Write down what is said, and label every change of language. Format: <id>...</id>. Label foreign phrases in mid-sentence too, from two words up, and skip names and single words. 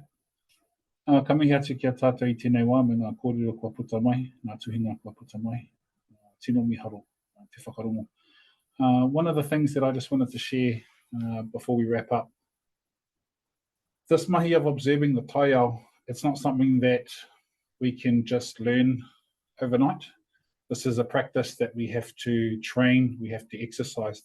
<mi>Ka mihi atu ki a tātou I tēnei wā me ngā kōrero kua puta mai, ngā tuhinga kua puta mai, tino miharo, te whakarongo.</mi> <en>One of the things that I just wanted to share before we wrap up, this mahi of observing the Taiao, it's not something that we can just learn overnight. This is a practice that we have to train, we have to exercise.</en>